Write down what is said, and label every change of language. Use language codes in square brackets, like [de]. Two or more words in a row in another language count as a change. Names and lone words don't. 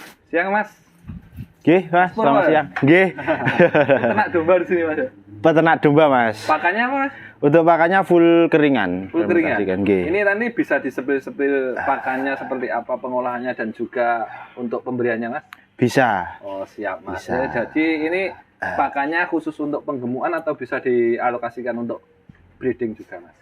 [id] Siang Mas. Nggih, Mas. Selamat siang. Nggih. Peternak domba di sini Mas. Peternak domba, Mas. Pakannya apa Mas? Untuk pakannya full keringan. Full keringan. Nggih. Ini nanti bisa disepil-sepil pakannya seperti apa pengolahannya dan juga untuk pemberiannya Mas? Bisa. Oh siap Mas. Bisa. Ya, jadi ini pakannya khusus untuk penggemukan atau bisa dialokasikan untuk breeding juga Mas?